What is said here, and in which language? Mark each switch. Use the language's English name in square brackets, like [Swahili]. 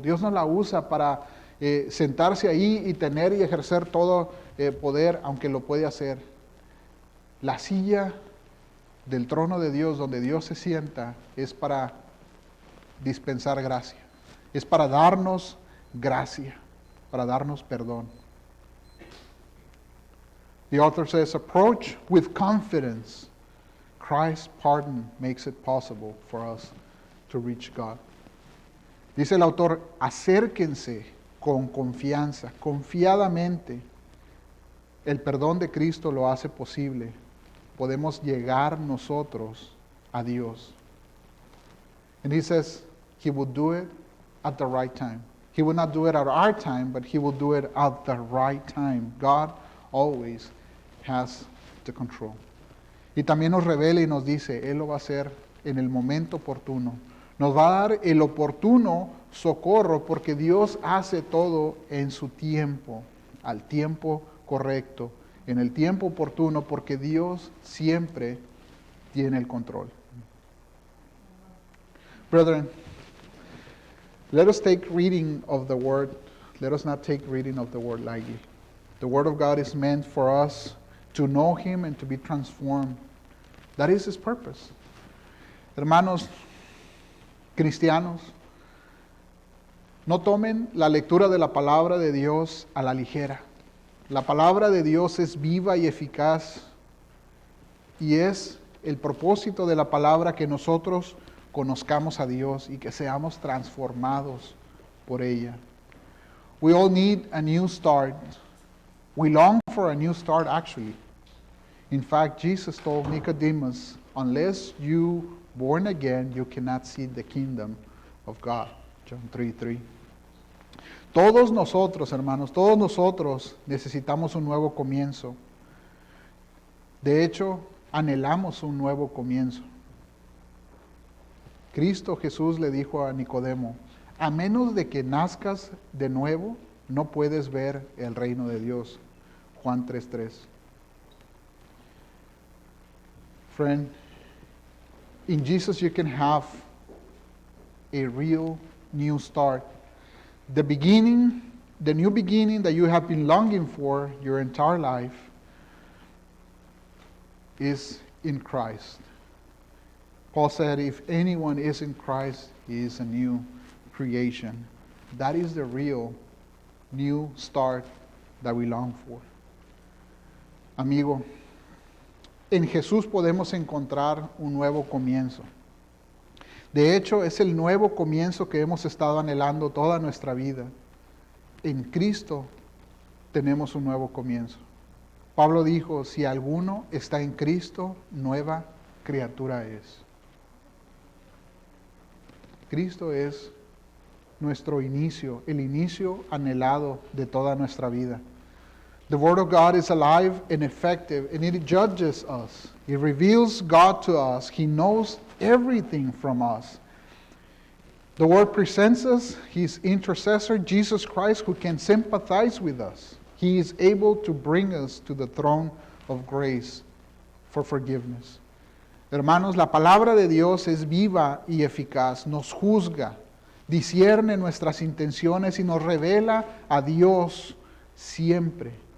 [Spanish] Dios no la usa para sentarse ahí y tener y ejercer todo poder, aunque lo puede hacer. La silla del trono de Dios, donde Dios se sienta, es para dispensar gracia. Es para darnos gracia, para darnos perdón. [English] The author says, approach with confidence. Christ's pardon makes it possible for us to reach God. [Spanish] Dice el autor, acérquense con confianza, confiadamente. El perdón de Cristo lo hace posible. Podemos llegar nosotros a Dios. [English] And he says he will do it at the right time. He will not do it at our time, but he will do it at the right time. God always has the control. [Spanish] Y también nos revela y nos dice, Él lo va a hacer en el momento oportuno. Nos va a dar el oportuno socorro porque Dios hace todo en su tiempo, al tiempo correcto, en el tiempo oportuno, porque Dios siempre tiene el control. [English] Brethren, let us take reading of the Word. Let us not take reading of the Word lightly. The Word of God is meant for us to know Him and to be transformed. That is His purpose. [Spanish] Hermanos cristianos, no tomen la lectura de la palabra de Dios a la ligera. La palabra de Dios es viva y eficaz y es el propósito de la palabra que nosotros conozcamos a Dios y que seamos transformados por ella. [English] We all need a new start. We long for a new start actually. In fact, Jesus told Nicodemus, unless you born again, you cannot see the kingdom of God. John 3:3. [Spanish] Todos nosotros, hermanos, todos nosotros necesitamos un nuevo comienzo. De hecho, anhelamos un nuevo comienzo. Cristo Jesús le dijo a Nicodemo, a menos de que nazcas de nuevo, no puedes ver el reino de Dios. Juan 3:3. [English] Friend, in Jesus you can have a real new start. The new beginning that you have been longing for your entire life is in Christ. Paul said, if anyone is in Christ, he is a new creation. That is the real new start that we long for. [Spanish] Amigo, en Jesús podemos encontrar un nuevo comienzo. De hecho, es el nuevo comienzo que hemos estado anhelando toda nuestra vida. En Cristo tenemos un nuevo comienzo. Pablo dijo, si alguno está en Cristo, nueva criatura es. Cristo es nuestro inicio, el inicio anhelado de toda nuestra vida. [English] The Word of God is alive and effective, and it judges us. It reveals God to us. He knows everything from us. The Word presents us His intercessor, Jesus Christ, who can sympathize with us. He is able to bring us to the throne of grace for forgiveness. [Spanish] Hermanos, la palabra de Dios es viva y eficaz, nos juzga, discierne nuestras intenciones y nos revela a Dios siempre.